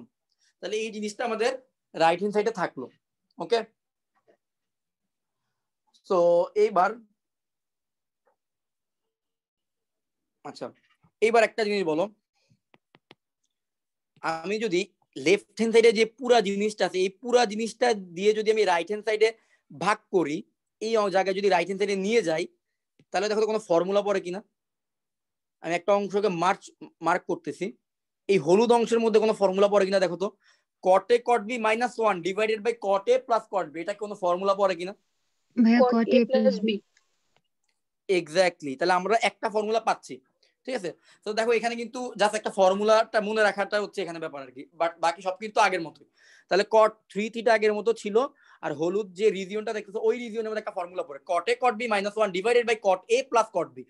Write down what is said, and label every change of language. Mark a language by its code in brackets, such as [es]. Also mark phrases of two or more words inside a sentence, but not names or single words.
[bn] তাহলে এই জিনিসটা আমাদের [en] right hand side [bn] থাকলো। ওকে, তো এইবার আচ্ছা এইবার একটা জিনিস বলো, আমি যদি [en] left hand side [bn] যে পুরা জিনিসটা আছে এই পুরা জিনিসটা দিয়ে যদি আমি [en] right hand side [bn] ভাগ করি, এই জায়গায় যদি [en] right hand side [bn] নিয়ে যাই তাহলে দেখো তো কোনো ফর্মুলা পড়ে কিনা। আমি একটা অংশকে মার্ক করতেছি, এই হলুদ অংশের মধ্যে কোনো ফর্মুলা পড়ে কিনা দেখো তো। [en] cot a cot b minus 1 divided by cot a প্লাস cot b, [bn] এটা কোনো ফর্মুলা পড়ে কিনা? ভাইয়া cot cot a a plus plus b। b। এক্স্যাক্টলি, তাহলে আমরা একটা ফর্মুলা পাচ্ছি। ঠিক আছে, তো দেখো এখানে কিন্তু জাস্ট একটা ফর্মুলাটা মনে রাখাটা হচ্ছে এখানে ব্যাপার আর কি, বাট বাকি সব কিন্তু আগের মতোই। তাহলে cot 3 থিটা আগের মতো ছিল, আর হলুদ যে রিজিয়নটা দেখতেছো ওই রিজিয়নের মধ্যে একটা ফর্মুলা পড়ে [en] cot a cot b minus 1 divided by cot a plus cot b.